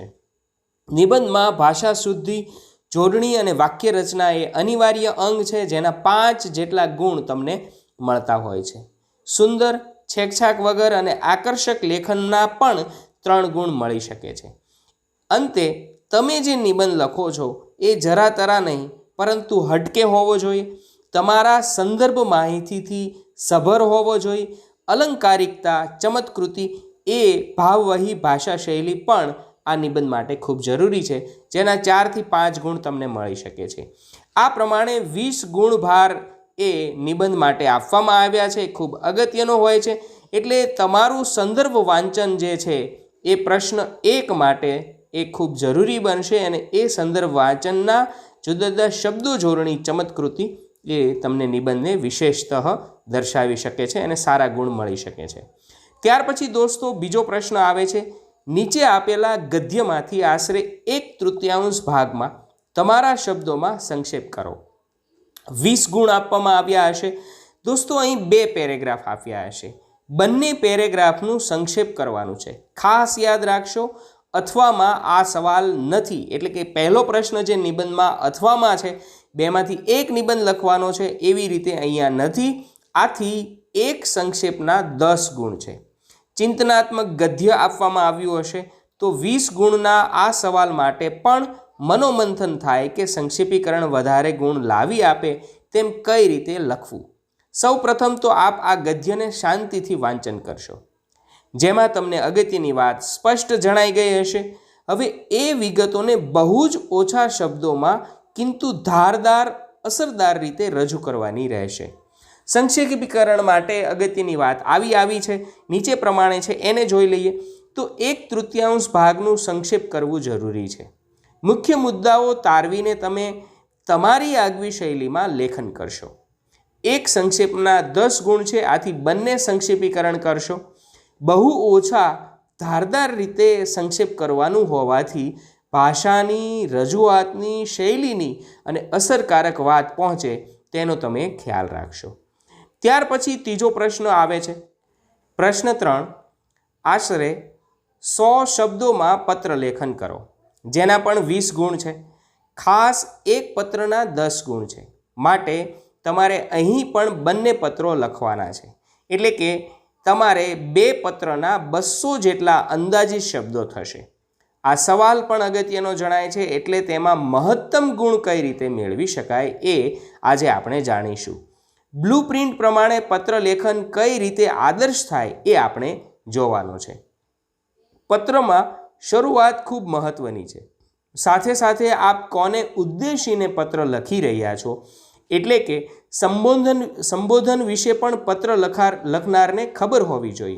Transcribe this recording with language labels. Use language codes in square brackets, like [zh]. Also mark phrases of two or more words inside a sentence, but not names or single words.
[gu] નિબંધમાં ભાષા શુદ્ધિ, જોડણી અને વાક્ય રચના એ અનિવાર્ય અંગ છે, જેના 5 જેટલા ગુણ તમને મળતા હોય છે। સુંદર, છેકછાક વગર અને આકર્ષક લેખનના પણ 3 ગુણ મળી શકે છે। અંતે તમે જે નિબંધ લખો છો એ જરા તરા નહીં, પરંતુ હટકે હોવો જોઈએ, તમારા સંદર્ભ માહિતીથી સભર હોવો જોઈએ। અલંકારિકતા, ચમત્કૃતિ એ ભાવવહી ભાષા શૈલી પણ આ નિબંધ માટે ખૂબ જરૂરી છે, જેના 4 થી 5 ગુણ તમને મળી શકે છે। આ પ્રમાણે 20 ગુણભાર એ નિબંધ માટે આપવામાં આવ્યા છે, ખૂબ અગત્યનો હોય છે। એટલે તમારું સંદર્ભ વાંચન જે છે એ પ્રશ્ન 1 માટે એ ખૂબ જરૂરી બનશે અને એ સંદર્ભ વાચનના જુદા જુદા શબ્દો જોડણી ચમત્કૃતિ એ તમને નિબંધને વિશેષતઃ દર્શાવી શકે છે અને સારા ગુણ મળી શકે છે। ત્યાર પછી દોસ્તો બીજો પ્રશ્ન આવે છે, નીચે આપેલા ગદ્યમાંથી આશરે 1/3 ભાગમાં તમારા શબ્દોમાં સંક્ષેપ કરો। 20 ગુણ આપવામાં આવ્યા હશે। दोस्तों, અહીં 2 પેરેગ્રાફ આપ્યા હશે, બંને પેરેગ્રાફનું સંક્ષેપ કરવાનું છે। ખાસ યાદ રાખશો, અથવામાં આ સવાલ નથી, એટલે કે પહેલો પ્રશ્ન જે નિબંધમાં અથવામાં છે, બેમાંથી એક નિબંધ લખવાનો છે, એવી રીતે અહીંયા નથી। આથી એક સંક્ષેપના 10 ગુણ છે। ચિંતનાત્મક ગદ્ય આપવામાં આવ્યું હશે તો 20 ગુણના આ સવાલ માટે પણ મનોમંથન થાય કે સંક્ષેપીકરણ વધારે ગુણ લાવી આપે તેમ કઈ રીતે લખવું। સૌ પ્રથમ તો આપ આ ગદ્યને શાંતિથી વાંચન કરશો, જેમાં તમને અગત્યની વાત સ્પષ્ટ જણાઈ ગઈ હશે। હવે એ વિગતોને બહુ જ ઓછા શબ્દોમાં કિંતુ ધારદાર અસરદાર રીતે રજૂ કરવાની રહેશે। સંક્ષેપીકરણ માટે અગત્યની વાત આવી છે, નીચે પ્રમાણે છે, એને જોઈ લઈએ તો 1/3 ભાગનું સંક્ષેપ કરવું જરૂરી છે। મુખ્ય મુદ્દાઓ તારવીને તમે તમારી આગવી શૈલીમાં લેખન કરશો। એક સંક્ષેપના 10 ગુણ છે, આથી બંને સંક્ષેપીકરણ કરશો। બહુ ઓછા ધારદાર રીતે સંક્ષેપ કરવાનું હોવાથી ભાષાની, રજૂઆતની, શૈલીની અને અસરકારક વાત પહોંચે તેનો તમે ખ્યાલ રાખશો। ત્યાર પછી તીજો પ્રશ્ન આવે છે, પ્રશ્ન 3, આશરે 100 શબ્દોમાં પત્ર લેખન કરો, જેના પણ 20 ગુણ છે। ખાસ એક પત્રના 10 ગુણ છે, માટે તમારે અહીં પણ બંને પત્રો લખવાના છે, એટલે કે તમારે 2 પત્રના 200 જેટલા અંદાજિત શબ્દો થશે। આ સવાલ પણ અગત્યનો જણાય છે, એટલે તેમાં મહત્તમ ગુણ કઈ રીતે મેળવી શકાય એ આજે આપણે જાણીશું। બ્લુપ્રિન્ટ પ્રમાણે પત્ર લેખન કઈ રીતે આદર્શ થાય એ આપણે જોવાનું છે. પત્રમાં શરૂઆત ખૂબ મહત્વની છે. સાથે સાથે આપ કોને ઉદ્દેશીને પત્ર લખી રહ્યા છો એટલે કે સંબોધન વિશે પણ પત્ર લખનારને ખબર હોવી જોઈએ.